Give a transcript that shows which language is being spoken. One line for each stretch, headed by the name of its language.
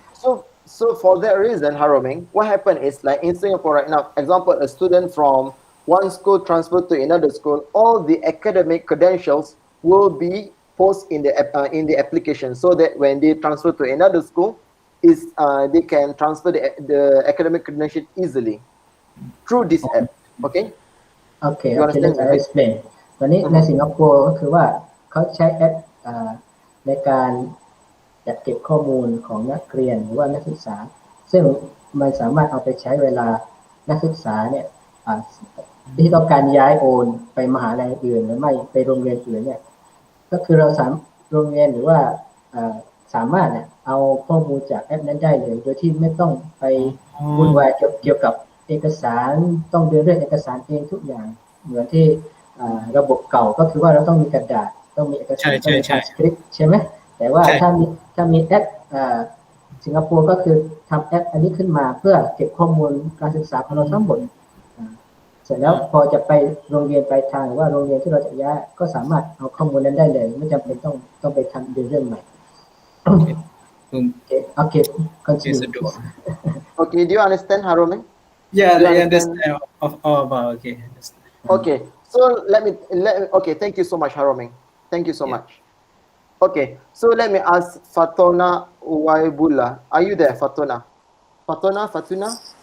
English: So for that reason, Haroming, what happened is, like in Singapore right now, example, a student from one school transferred to another school, all the academic credentials will be posted in the application, so that when they transfer to another school, they can transfer the academic credentials easily through this app. Okay? Okay. Let's explain.
Thai: ตอนนี้ในสิงคโปร์ก็คือว่าเขาใช้แอปในการจัดเก็บข้อมูลของนักเรียนหรือว่านักศึกษาซึ่งมันสามารถเอาไปใช้เวลานักศึกษาเนี่ย ที่ต้องการย้ายโอนไปมหาลัยอื่นหรือไม่ไปโรงเรียนอื่นเนี่ยก็คือเราโรงเรียนหรือว่าสามารถเนี่ยเอาข้อมูลจากแอปนั้นได้เลยโดยที่ไม่ต้องไปวุ่นวายเกี่ยวกับเอกสารต้องเดินเรื่องเอกสารเองทุกอย่างเหมือนที่ระบบเก่าก็คือว่าเราต้องมีกระดาษต้องมีเอกสารต้องมีสคริปต์ใช่ไหมแต่ว่าถ้ามีแอป สิงคโปร์ก็คือทำแอปอันนี้ขึ้นมาเพื่อเก็บข้อมูลการศึกษาของเราทั้งหมดเสร็จแล้วพอจะไปโรงเรียนปลายทางหรือว่าโรงเรียนที่เราจะย้ายก็สามารถเอาข้อมูลนั้นได้เลยไม่จำเป็นต้องไปทำเรื่องใหม่
English: Okay continue Okay, do you understand, Haroming? Yeah, I understand all about. Okay, so okay, thank you so much, Haroming. Thank you so much. Okay, so let me ask Fatona Waibula. Are you there, Fatona? Fatuna?